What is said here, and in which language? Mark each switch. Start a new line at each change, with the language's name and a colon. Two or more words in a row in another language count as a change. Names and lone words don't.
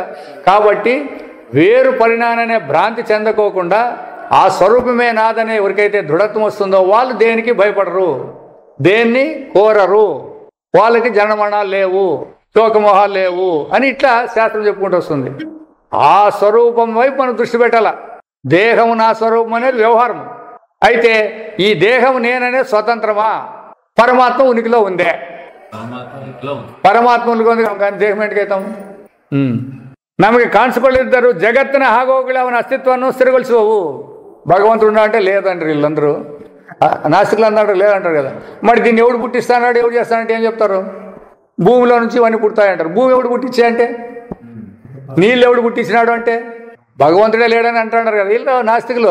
Telugu: కాబట్టి వేరు పరిణామనే భ్రాంతి చెందకోకుండా ఆ స్వరూపమే నాదనే ఎవరికైతే దృఢత్వం వస్తుందో వాళ్ళు దేనికి భయపడరు, దేన్ని కోరరు, వాళ్ళకి జనమరణాలు లేవు, శోకమోహాలు లేవు అని ఇట్లా శాస్త్రం చెప్పుకుంటూ వస్తుంది. ఆ స్వరూపం వైపు మనం దృష్టి పెట్టాల. దేహము నా స్వరూపం అనేది వ్యవహారం. అయితే ఈ దేహం నేననే స్వతంత్రమా? పరమాత్మ ఉనికిలో ఉందే. పరమాత్మ ఉనికి ఉంది కానీ దేహం ఏంటికైతాం?
Kannada: ನಮಗೆ ಕಾಣಿಸಿಕೊಳ್ಳಿದ್ದರು ಜಗತ್ತಿನ ಹಾಗೋಗಳು ಅವನ ಅಸ್ತಿತ್ವವನ್ನು ಸ್ಥಿರಗೊಳಿಸುವವು.
Telugu: భగవంతుడు అంటే లేదంటారు వీళ్ళందరూ. నాస్తికులు అన్నాడు లేదంటారు కదా. మరి దీన్ని ఎవడు పుట్టిస్తాడు, ఎవడు చేస్తానంటే ఏం చెప్తారు? భూమిలో నుంచి ఇవన్నీ పుడతాయంటారు. భూమి ఎవడు పుట్టించే అంటే? నీళ్ళు ఎవడు పుట్టించినాడు అంటే? భగవంతుడే లేడని అంటున్నారు కదా వీళ్ళు నాస్తికులు.